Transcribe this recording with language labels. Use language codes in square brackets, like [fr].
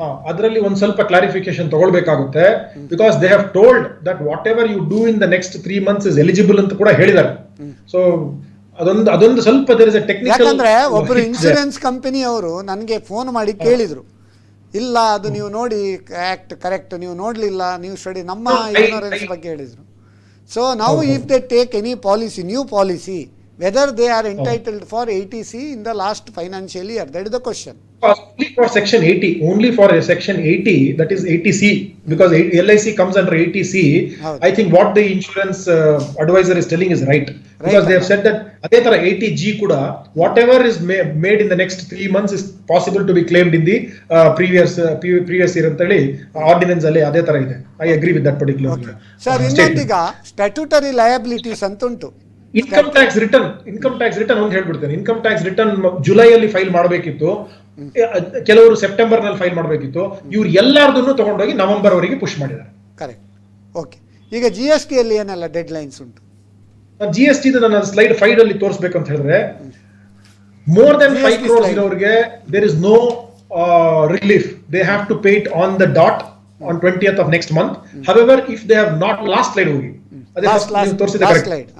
[kn] ಅದರಲ್ಲಿ ಒಂದ್ ಸ್ವಲ್ಪ clarification ತಗೊಳ್ಬೇಕಾಗುತ್ತೆ. [en] because they have told that whatever you do in the next 3 months is eligible [kn] ಅಂತ ಕೂಡ ಹೇಳಿದ್ದಾರೆ. [en] so [kn] ಅದೊಂದು ಸ್ವಲ್ಪ [en] There is a technical. [kn] ಯಾಕಂದ್ರೆ ಒಬ್ರು ಇನ್ಶೂರೆನ್ಸ್ ಕಂಪನಿ ಅವರು ನನಗೆ ಫೋನ್ ಮಾಡಿ ಕೇಳಿದ್ರು, ಇಲ್ಲ ಅದು ನೀವು ನೋಡಿ ಆಕ್ಟ್ ಕರೆಕ್ಟ್ ನೀವು ನೋಡ್ಲಿಲ್ಲ, ನೀವು ಸ್ಟಡಿ ನಮ್ಮ ಇನ್ಶೂರೆನ್ಸ್ ಬಗ್ಗೆ ಹೇಳಿದ್ರು. [en] So ನಾವು if they take any policy, new policy, whether they are entitled for 80C in the last financial year, that is the question. Only for section 80, only for section 80, that is 80C, because LIC comes under 80C. I think what the insurance advisor is telling is right, because they have said that [kn] adhe tara 80G kuda [en] whatever is made in the next 3 months is possible to be claimed in the previous year [kn] anta heli ordinance alli adhe tara ide. [en] I agree with that particular. [kn] Sir, innondiga statutory liabilities antuntu. Income tax return ಅಂತ ಹೇಳ್ಬಿಡ್ತೇನೆ. Income tax return July ಅಲ್ಲಿ file ಮಾಡಬೇಕಿತ್ತು, ಕೆಲವರು September ನಲ್ಲಿ file ಮಾಡಬೇಕಿತ್ತು. ಇವ್ರು ಎಲ್ಲಾರ್ದನ್ನು ತಗೊಂಡೋಗಿ November ವರೆಗೆ push ಮಾಡಿದ್ದಾರೆ. ಕರೆಕ್ಟ್. ಓಕೆ, ಈಗ GST ಅಲ್ಲಿ ಏನೆಲ್ಲ ಡೆಡ್ ಲೈನ್ಸ್ ಉಂಟು? GST ನನ್ನ ಸ್ಲೈಡ್ 5 ಅಲ್ಲಿ ತೋರಿಸಬೇಕು ಅಂತ ಹೇಳಿದ್ರೆ, [en] more than 5 crores [kn] ಇರೋರಿಗೆ [en] There is no relief. They have to pay it on the dot on 20th of next month. However, if they have not, last slide [kn] ಹೋಗಿ, ಅದೇ ನೀವು ತೋರಿಸಿದ ಕರೆಕ್ಟ್.